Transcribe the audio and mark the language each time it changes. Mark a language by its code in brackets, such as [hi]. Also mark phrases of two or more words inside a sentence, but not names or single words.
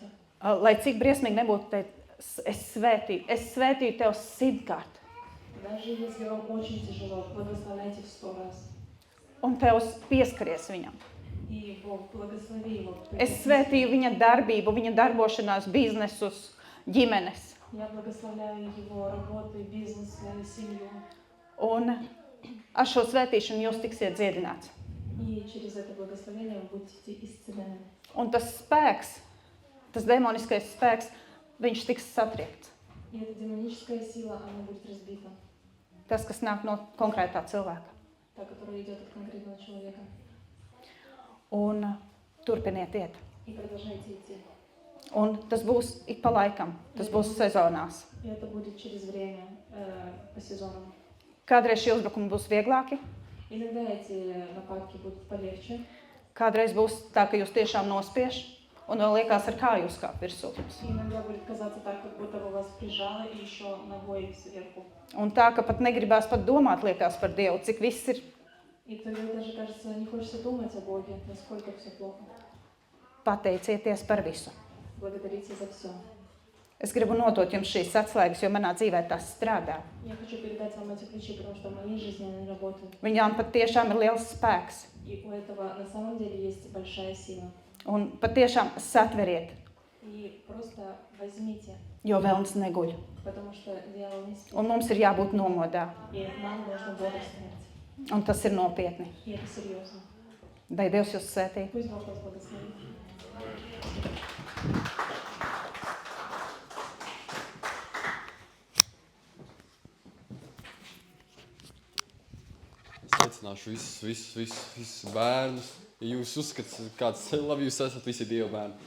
[lv] Lai cik briesmīgi nebūtu teikt, es svētīju tev 100-kārt. [ru] Даже если вам очень tяжело, благословляйте в 100 раз. [lv] Un tev pieskaries viņam. [ru] И Бог, благослови его. [lv] Es svētīju viņa darbību, viņa darbošanās, biznesus, ģimenes. [ru] Я благословляю его работу, бизнес, свою семью. [lv] Un ar šo svētīšanu jūs tiksiet dziedināts. [ru] И через это благословение вы будете исцелены. [lv] Un tas spēks, tas demoniskais spēks, viņš tiks satriekts. [ru] И эта демоническая сила, она будет разбита. [lv] Tas, kas nāk no konkrētā cilvēka. [ru] Та, которая идет от конкретного человека. [lv] Un turpiniet iet. [ru] И продолжайте идти. [lv] Un tas būs ik pa laikam, tas būs sezonās. [ru] И это будет через время, по сезонам. [lv] Kādreiz šie uzbrukumi būs vieglāki, [ru] Иногда эти нападки будут полегче. [lv] kādreiz būs tā, ka jūs tiešām nospiež, un vēl liekas ar kāju uzkāpt virsū. [ru] И иногда будет казаться так, как будто бы вас прижало и еще ногой сверху. [lv] Un tā, ka pat negribās pat domāt, liekas par Dievu, cik viss ir. [ru] И тогда даже кажется, не хочется думать о Боге, насколько все плохо. [lv] Pateicieties par visu. [ru] Благодарите за все. [lv] Es gribu nodot jums šīs atslēgas, jo manā dzīvē tas strādā. [ru] Я хочу передать вам эти ключи, потому что в моей жизни они работают. [lv] Viņām patiešām ir liels spēks. [ru] И у этого на самом деле есть большая сила. [lv] Un patiešām satveriet, [ru] И просто возьмите, [lv] jo vēlns neguļ. [ru] потому что дьявол не спит. [lv] Un mums ir jābūt nomodā. [ru] И нам нужно бодрствовать. [lv] Un tas ir nopietni. [ru] И это серьезно. [lv] Lai Dievs jūs svētī. [ru] Пусть Бог вас благословит. [lv] Es aicināšu visus bērnus. Ja jūs uzskatāt, kāds labi jūs esat, visi Dieva bērni.